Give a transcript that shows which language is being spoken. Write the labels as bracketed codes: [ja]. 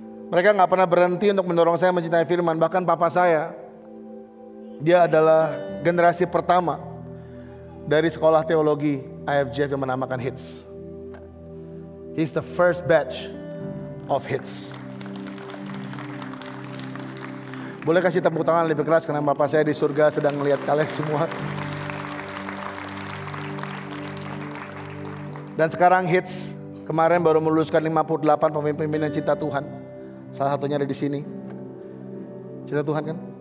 [id] Mereka nggak pernah berhenti untuk mendorong saya mencintai firman. Bahkan papa saya, dia adalah generasi pertama dari sekolah teologi IFGF yang menamakan HITS. [en] He's the first batch of HITS. [id] Boleh kasih tepuk tangan lebih keras karena Bapak saya di surga sedang melihat kalian semua. Dan sekarang HITS kemarin baru meluluskan 58 pemimpin yang cinta Tuhan. Salah satunya ada di sini. Cinta Tuhan kan?